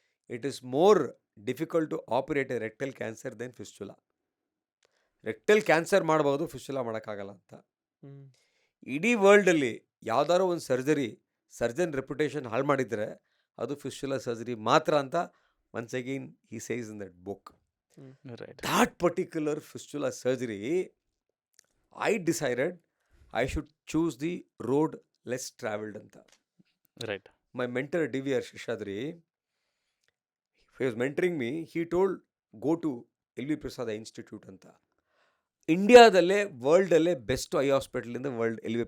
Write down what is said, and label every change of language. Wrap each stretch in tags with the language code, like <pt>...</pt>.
<en>It is more difficult to operate a rectal cancer then fistula.</en> <kn>Rectal cancer ಮಾಡ್ಬೋದು, fistula ಮಾಡೋಕ್ಕಾಗಲ್ಲ ಅಂತ. ಇಡೀ ವರ್ಲ್ಡಲ್ಲಿ ಯಾವ್ದಾರೋ ಒಂದು ಸರ್ಜನ್ ರೆಪ್ಯುಟೇಷನ್ ಹಾಳು ಮಾಡಿದರೆ ಅದು ಫಿಸ್ಚುಲಾ ಸರ್ಜರಿ ಮಾತ್ರ ಅಂತ</kn> <en>Once again he says in that book. Right. That particular fistula surgery, I decided I should choose the road less traveled anta. Right. My mentor D.V.R. Sheshadri, he was mentoring me. He told go to L.V. Prasad Institute anta.</en> <kn>ಇಂಡಿಯಾದಲ್ಲೇ ವರ್ಲ್ಡಲ್ಲೇ best I hospital ಇಂದ world L.V.</kn>